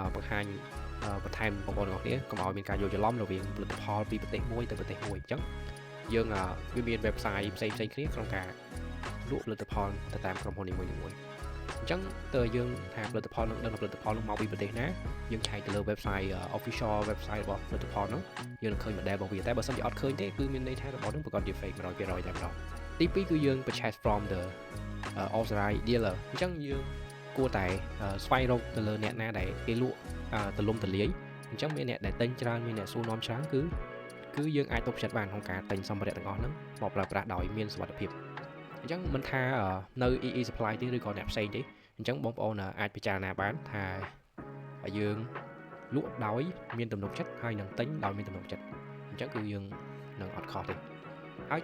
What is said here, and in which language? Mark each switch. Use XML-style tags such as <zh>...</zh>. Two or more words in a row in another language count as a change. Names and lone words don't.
<km>បង្ហាញបន្ថែមបងប្អូនទាំងអស់គ្នាកុំឲ្យមានការយល់ច្រឡំរវាងផលិតផលពីប្រទេសមួយទៅប្រទេសមួយអញ្ចឹងយើងវាមាន website ផ្សេងៗគ្នាក្នុងការលក់ផលិតផលទៅតាមក្រុមហ៊ុននីមួយៗអញ្ចឹងតើយើងថា ផលិតផលនឹងដឹងផលិតផលនឹងមកពីប្រទេសណាយើងឆែកទៅលើ</km> <en>website official website</en> <km>របស់ផលិតផលនោះយើងនឹងឃើញ model របស់វាតែបើសិនជាអត់ឃើញទេគឺមានន័យថារបស់នោះប្រ កាសជា fake 100%តែម្ដងទី2គឺយើង</km> <en>purchase from the authorized dealer</en> <km>អញ្ចឹងយើងគួរតែស្វែងរកទៅលើអ្នកណាដែល គេលក់ទលំទលាយអញ្ចឹងមានអ្នកដែលទិញច្រើនមានអ្នកសួរនាំច្រើនគឺយើងអាចទុកចិត្តបានក្នុងការទិញសម្ភារៈទាំងអស់ហ្នឹងមកប្រើប្រាស់ដោយមានសុវត្ថិភាពអញ្ចឹងមិនថានៅ EE Supply ទេឬក៏អ្នកផ្សេងទេអញ្ចឹងបងប្អូនអាចពិចារណាបានថាយើងលក់ដោយមានទំនុកចិត្តហើយនឹងទិញដោយមានទំនុកចិត្តអញ្ចឹងគឺយើងនឹងអត់ខុសទេហើយ</km>